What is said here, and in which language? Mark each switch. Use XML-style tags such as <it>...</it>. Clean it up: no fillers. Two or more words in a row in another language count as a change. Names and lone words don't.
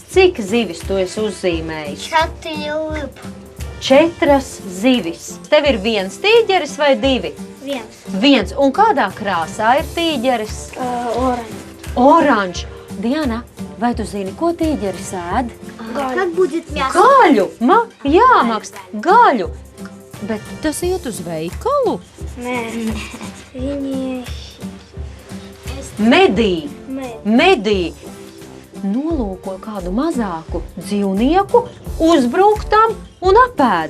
<lv>Cik zivis tu esi uzzīmējis? 4 zivis. Tev ir 1 tīģeris vai 2? 1. Un kādā krāsā ir tīģeris? Oranžs. Diana, vai tu zini, ko tīģeris ēd?</lv> <ru>Как будет мясо?</ru> <lv>Gaļu! Jā, Maks, gaļu! Bet tas iet uz veikalu? Nē. Viņi Medī. nolūko kādu mazāku dzīvnieku, uzbruk tam un apēd.</lv>